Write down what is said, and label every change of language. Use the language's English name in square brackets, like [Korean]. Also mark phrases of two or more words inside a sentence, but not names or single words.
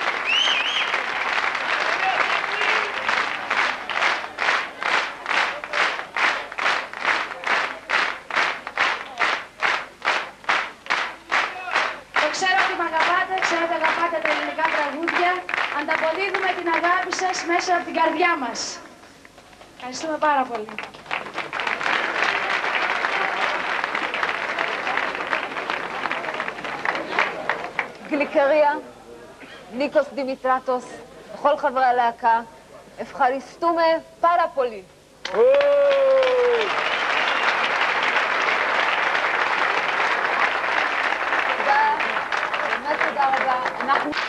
[Greek] Το ξέρω ότι με αγαπάτε, ξέρω ότι αγαπάτε τα ελληνικά τραγούδια. Ανταποδίδουμε την αγάπη σας μέσα από την καρδιά μας. Ευχαριστούμε πάρα πολύ. [Hebrew] גליקריה, ניקוס דימיטרטוס, וכל חברי הלהקה, [Greek] ευχαριστούμε πάρα πολύ. [Hebrew] תודה, באמת תודה רבה. אנחנו...